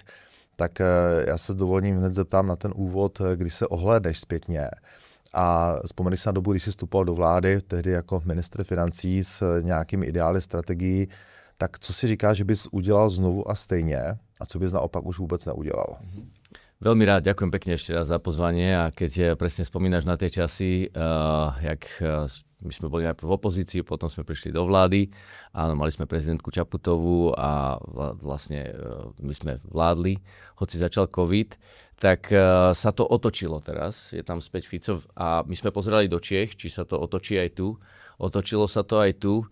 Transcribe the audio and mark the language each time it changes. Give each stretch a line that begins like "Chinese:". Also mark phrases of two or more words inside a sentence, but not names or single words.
Czech: Tak já se s dovolením hned zeptám na ten úvod, kdy se ohlédneš zpětně a vzpomeneš si na dobu, když jsi vstupoval do vlády, tehdy jako ministr financí s nějakými ideály, strategií, tak co si říkáš, že bys udělal znovu a stejně a co bys naopak už vůbec neudělal?
Slovak: Veľmi rád, ďakujem pekne ešte raz za pozvanie a keď presne spomínaš na tie časy, jak my sme boli najprv v opozícii, potom sme prišli do vlády, áno, mali sme prezidentku Čaputovú a vlastne my sme vládli, hoci začal COVID, tak sa to otočilo teraz, je tam späť Fico a my sme pozerali do Čiech, či sa to otočí aj tu, otočilo sa to aj tu.